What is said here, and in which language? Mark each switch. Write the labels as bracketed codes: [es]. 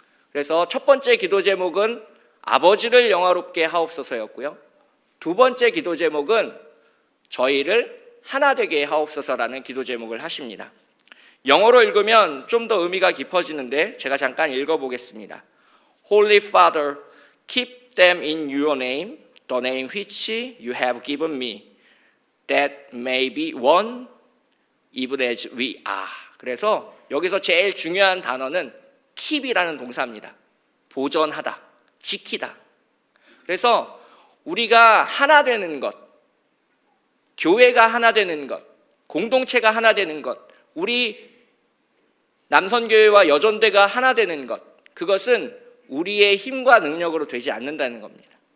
[ko] 그래서 첫 번째 기도 제목은 아버지를 영화롭게 하옵소서였고요. 두 번째 기도 제목은 저희를 하나 되게 하옵소서라는 기도 제목을 하십니다. 영어로 읽으면 좀 더 의미가 깊어지는데 제가 잠깐 읽어보겠습니다. [en] Holy Father, keep them in your name, the name which you have given me, that may be one, even as we are. [ko] 그래서 여기서 제일 중요한 단어는 keep이라는 동사입니다. 보존하다, 지키다. 그래서 우리가 하나 되는 것, 교회가 하나 되는 것, 공동체가 하나 되는 것, 우리 남선교회와 여전대가 하나 되는 것, 그것은 우리의 힘과 능력으로 되지 않는다는 겁니다.